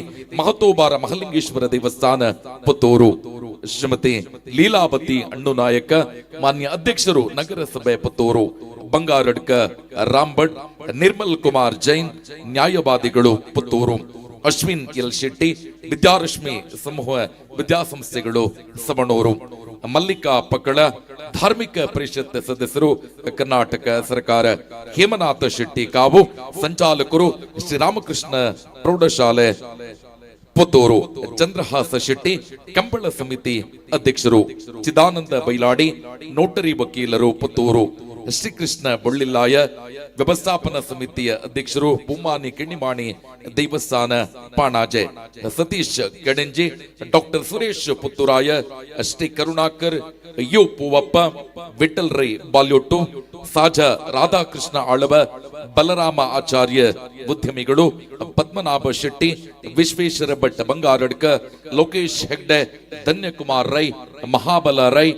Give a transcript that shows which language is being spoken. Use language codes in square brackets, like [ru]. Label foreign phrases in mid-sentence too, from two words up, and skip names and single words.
[kn] ಮಹತೋಬಾರ ಮಹಲಿಂಗೇಶ್ವರ ದೇವಸ್ಥಾನ ಪುತ್ತೂರು, ಶ್ರೀಮತಿ ಲೀಲಾವತಿ ಅಣ್ಣುನಾಯಕ ಮಾನ್ಯ ಅಧ್ಯಕ್ಷರು ನಗರಸಭೆ ಪುತ್ತೂರು, ಬಂಗಾರಡ್ಕ ರಾಂಭಟ್, ನಿರ್ಮಲ್ ಕುಮಾರ್ ಜೈನ್ ನ್ಯಾಯವಾದಿಗಳು ಪುತ್ತೂರು, ಅಶ್ವಿನ್ ಎಲ್ ಶೆಟ್ಟಿ ವಿದ್ಯಾರಶ್ಮಿ ಸಮೂಹ ವಿದ್ಯಾಸಂಸ್ಥೆಗಳು ಸಮಣೂರು, ಮಲ್ಲಿಕಾ ಪಕ್ಕಳ ಧಾರ್ಮಿಕ ಪರಿಷತ್ ಸದಸ್ಯರು ಕರ್ನಾಟಕ ಸರ್ಕಾರ, ಹೇಮನಾಥ ಶೆಟ್ಟಿ ಕಾವು ಸಂಚಾಲಕರು ಶ್ರೀರಾಮಕೃಷ್ಣ ಪ್ರೌಢಶಾಲೆ ಪುತ್ತೂರು, ಚಂದ್ರಹಾಸ ಶೆಟ್ಟಿ ಕಂಬಳ ಸಮಿತಿ ಅಧ್ಯಕ್ಷರು, ಚಿದಾನಂದ ಬೈಲಾಡಿ ನೋಟರಿ ವಕೀಲರು ಪುತ್ತೂರು, ಶ್ರೀಕೃಷ್ಣ ಬೊಳ್ಳಿಲ್ಲಾಯ ವ್ಯವಸ್ಥಾಪನಾ ಸಮಿತಿಯ ಅಧ್ಯಕ್ಷರು, ಪುಮ್ಮಾನಿ ಕಿಣಿಮಾಣಿ ದೇವಸ್ಥಾನ ಪಾಣಾಜೆ, ಸತೀಶ್ ಗಣಂಜಿ, ಡಾಕ್ಟರ್ ಸುರೇಶ್ ಪುತ್ತೂರಾಯ, ಶ್ರೀ ಕರುಣಾಕರ್ ಯು ಪೂವಪ್ಪ, ವಿಠಲ್ ರೈ ಬಾಲ್ಯೊಟ್ಟು, ಸಾಜಾ ರಾಧಾಕೃಷ್ಣ ಆಳ್ವ, ಬಲರಾಮ ಆಚಾರ್ಯ ಉದ್ಯಮಿಗಳು, ಪದ್ಮನಾಭ ಶೆಟ್ಟಿ, ವಿಶ್ವೇಶ್ವರ ಭಟ್ ಬಂಗಾರಡ್ಕ, ಲೋಕೇಶ್ ಹೆಗ್ಡೆ, ಧನ್ಯಕುಮಾರ್ ರೈ, ಮಹಾಬಲ ರೈ,